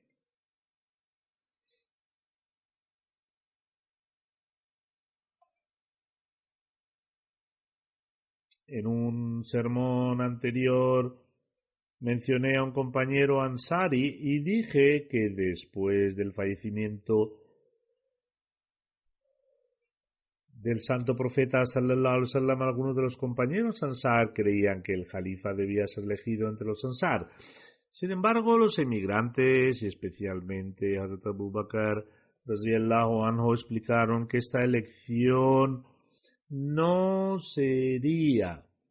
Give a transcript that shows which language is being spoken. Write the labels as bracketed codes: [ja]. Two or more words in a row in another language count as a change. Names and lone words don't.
[es] en un sermón anterior mencioné a un compañero Ansari y dije que después del fallecimiento del santo profeta [ar] صلى الله عليه وسلم, [es] algunos de los compañeros Ansar creían que el califa debía ser elegido entre los Ansar. Sin embargo, los emigrantes, y especialmente Hazrat Abu Bakr [ar] رضي الله عنه, [es] explicaron que esta elección no sería